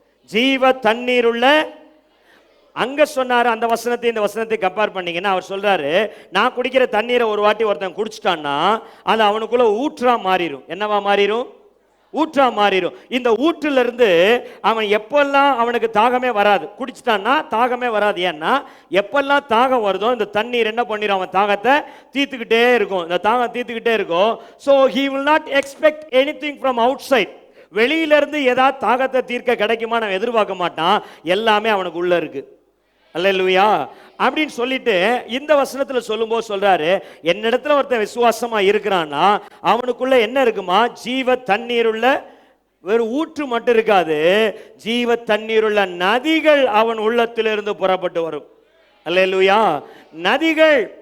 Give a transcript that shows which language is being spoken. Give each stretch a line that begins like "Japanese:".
Tamil: ஜீவ தண்ணீர் உள்ள. அங்க சொன்னாரு அந்த வசனத்தை இந்த வசனத்தை கம்பேர் பண்ணீங்கன்னா அவர் சொல்றாரு, நான் குடிக்கிற தண்ணீரை ஒரு வாட்டி ஒருத்தன் குடிச்சிட்டான்னா அது அவனுக்குள்ள ஊற்றா மாறிடும். என்னவா மாறிடும்? ஊற்றா மாறிடும். இந்த ஊற்றுல இருந்து அவன் எப்பெல்லாம் அவனுக்கு தாகமே வராது, குடிச்சிட்டான்னா தாகமே வராது. ஏன்னா எப்பெல்லாம் தாகம் வருதோ இந்த தண்ணீர் என்ன பண்ணிடும்? அவன் தாகத்தை தீர்த்துக்கிட்டே இருக்கும். இந்த தாகம் தீர்த்துக்கிட்டே இருக்கும்.
English: So he will not expect anything from outside.
Tamil: வெளியில இருந்து ஏதாவது தாகத்தை தீர்க்க கிடைக்குமா நான் எதிர்பார்க்க மாட்டான். எல்லாமே அவனுக்கு உள்ள இருக்கு. அல்லேலூயா. அப்படின்னு சொல்லிட்டு இந்த வசனத்துல சொல்லும்போது சொல்றாரு, என்னிடத்துல ஒருத்தன் விசுவாசமா இருக்கிறான்னா அவனுக்குள்ள என்ன இருக்குமா? ஜீவ தண்ணீருள்ள, வெறும் ஊற்று மட்டும் இருக்காது, ஜீவ தண்ணீருள்ள நதிகள் அவன் உள்ளத்திலிருந்து புறப்பட்டு வரும். அல்லேலூயா. நதிகள்.